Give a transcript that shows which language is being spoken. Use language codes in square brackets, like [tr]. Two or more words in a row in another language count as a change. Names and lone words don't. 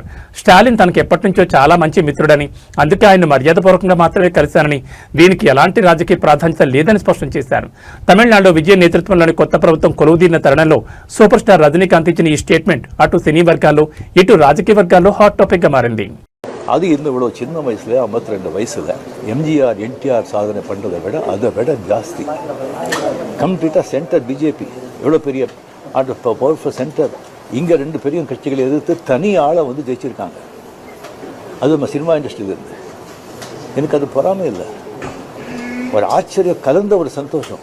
[te] స్టాలిన్ తనకు ఎప్పటి నుంచో చాలా మంచి మిత్రుడని, అందుకే ఆయన్ను మర్యాదపూర్వకంగా మాత్రమే కలిశానని, దీనికి ఎలాంటి రాజకీయ ప్రాధాన్యత లేదని స్పష్టం చేశారు. తమిళనాడులో విజయ్ నేతృత్వంలోని కొత్త ప్రభుత్వం కొలువుదీరిన తరుణంలో [en] super star [te] రజనీకాంత్ ఇచ్చిన ఈ స్టేట్మెంట్ అటు సినీ వర్గాల్లో ఇటు రాజకీయ వర్గాల్లో [en] hot topic [te] గా మారింది. [ta] அது இன்னும் இவ்வளோ சின்ன வயசில் 52 வயசில் எம்ஜிஆர் என்டிஆர் சாதனை பண்ணுறதை விட அதை விட ஜாஸ்தி கம்ப்ளீட்டாக சென்டர் பிஜேபி எவ்வளோ பெரிய [en] powerful center [ta] இங்கே 2 பெரிய கட்சிகளை எதிர்த்து தனி ஆளை வந்து ஜெயிச்சிருக்காங்க. அது நம்ம சினிமா இண்டஸ்ட்ரியில் இருந்து எனக்கு அது பொறாமை இல்லை, ஒரு ஆச்சரியம் கலந்த ஒரு சந்தோஷம்.